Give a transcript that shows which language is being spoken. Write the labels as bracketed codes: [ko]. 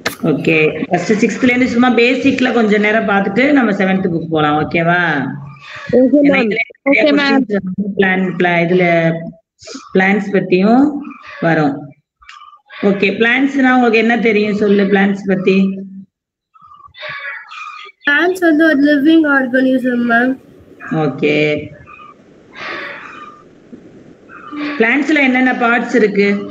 [ta] Okay, first 6th ல இருந்து சும்மா பேசிக்ல கொஞ்ச நேரம் பார்த்துட்டு நம்ம 7th புக் போலாம். ஓகேவா? [en] Okay, ma'am. Okay, ma'am. [ta] இதுல பிளான்ஸ் பத்தியும் வரும். ஓகே, பிளான்ஸ்னா உங்களுக்கு என்ன தெரியும் சொல்லு. பிளான்ஸ் பத்தி [en] Plants are the living organism, ma'am. [ta] Okay, பிளான்ஸ்ல என்னென்ன பார்ட்ஸ் இருக்கு?